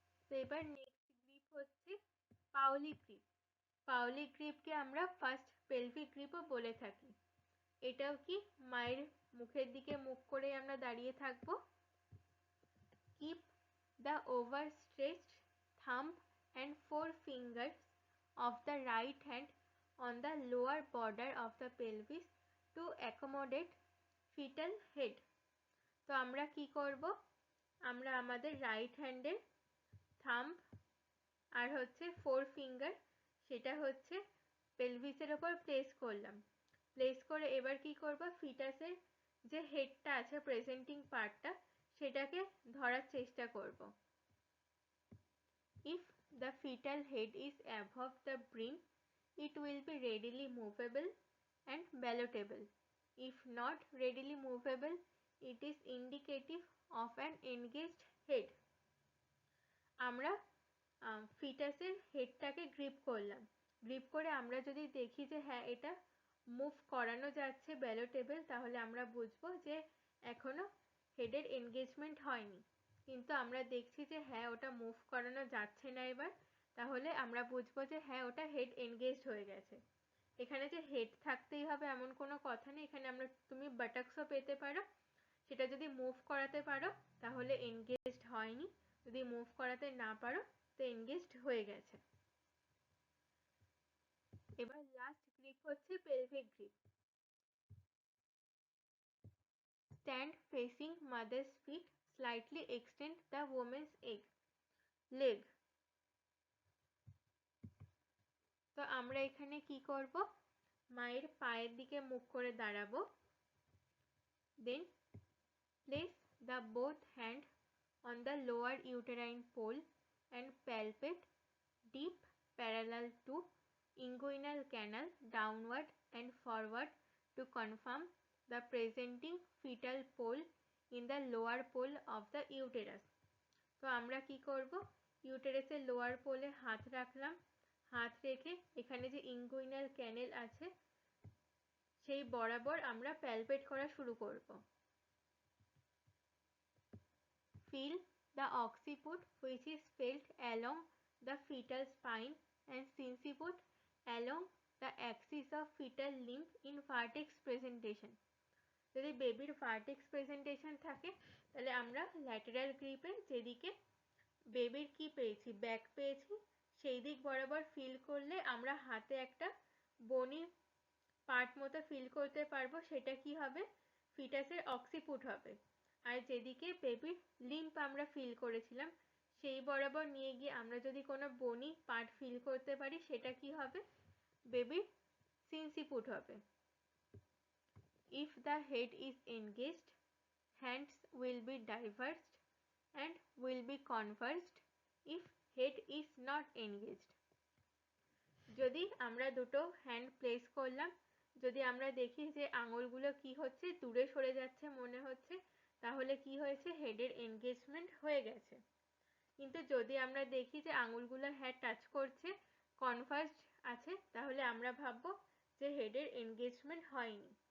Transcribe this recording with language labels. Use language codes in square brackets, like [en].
[bn] তো এবার next grip হচ্ছে পাওলি গ্রিপ। পাওলি গ্রিপকে আমরা ফার্স্ট পেলভিক গ্রিপও বলে থাকি। এটাও কি মায়ের মুখের দিকে মুখ করে আমরা দাঁড়িয়ে থাকবো। [en] Keep the overstretched thumb and 4 fingers of the right hand on the lower border of the pelvis to accommodate fetal head. [bn] তো আমরা কি করব? আমরা আমাদের রাইট হ্যান্ডের থাম্ব আর হচ্ছে 4 ফিঙ্গার সেটা হচ্ছে পেলভিসের ওপর প্লেস করলাম। প্লেস করে এবার কি করব? ফিটাসের যে হেডটা আছে, প্রেজেন্টিং পার্টটা, সেটাকে ধরার চেষ্টা করব। [en] If the fetal head is above the brim, it will be readily movable and ballotable. If not readily movable, it is indicative of an engaged head. [bn] আমরা ফিটাসের হেডটাকে গ্রিপ করলাম। গ্রিপ করে আমরা যদি দেখি যে হ্যাঁ এটা মুভ করানো যাচ্ছে, ব্যালোটেবল, তাহলে আমরা বুঝবো যে এখনো হেডের এনগেজমেন্ট হয়নি। কিন্তু আমরা দেখছি যে হ্যাঁ ওটা মুভ করানো যাচ্ছে না এবার, তাহলে আমরা বুঝবো যে হ্যাঁ ওটা হেড এনগেজড হয়ে গেছে। এখানে যে হেড থাকতেই হবে এমন কোনো কথা নেই। এখানে তুমি বাটাক্সও পেতে পারো। সেটা যদি মুভ করাতে পারো তাহলে এনগেজড হয়নি, যদি মুভ করাতে না পারো তো এনগেজড হয়ে গেছে। এবার লাস্ট গ্রিপ হচ্ছে pelvic grip. [en] stand facing mother's feet, slightly extend the woman's leg. [bn] তো আমরা এখানে কি করব, মায়ের পায়ের দিকে মুখ করে দাঁড়াবো। [en] Then place the both hand on the lower uterine pole and palpate deep parallel to inguinal canal downward and forward to confirm the presenting fetal pole in the lower pole of the uterus. [bn] তো আমরা কি করব, ইউটেরাসের lower পোলে হাত রাখলাম, হাত রেখে এখানে যে ইনগুইনাল ক্যানেল আছে সেই বরাবর আমরা প্যালপেট করা শুরু করব। [en] Feel the occiput which is felt along the fetal spine and sinciput along the axis of fetal limb in vertex presentation. [bn] যদি বেবির ভার্টেক্স প্রেজেন্টেশন থাকে তাহলে আমরা ল্যাটেরাল গ্রিপে যেদিকে বেবির কি পেয়েছি, ব্যাক পেয়েছি, সেই দিক বরাবর ফিল করলে আমরা হাতে একটা বনি পার্ট মতো ফিল করতে পারবো, সেটা কি হবে, ফিটাসের অক্সিপুট হবে। আর যেদিকে বেবির লিম্প আমরা ফিল করেছিলাম সেই বরাবর নিয়ে গিয়ে আমরা যদি কোনো বনি পার্ট ফিল করতে পারি সেটা কি হবে, বেবির সিনসিপুট হবে। [en] If the head is engaged, hands will be diverged and will be converged if head is not engaged. [bn] যদি আমরা দুটো হ্যান্ড প্লেস করলাম, যদি আমরা দেখি যে আঙুলগুলো কি হচ্ছে, দূরে সরে যাচ্ছে মনে হচ্ছে, তাহলে কি হয়েছে, হেডের এনগেজমেন্ট হয়ে গেছে। কিন্তু যদি আমরা দেখি যে আঙুলগুলো হেড টাচ করছে, কনভার্জড আছে, তাহলে আমরা ভাববো যে হেডের এনগেজমেন্ট হয়নি।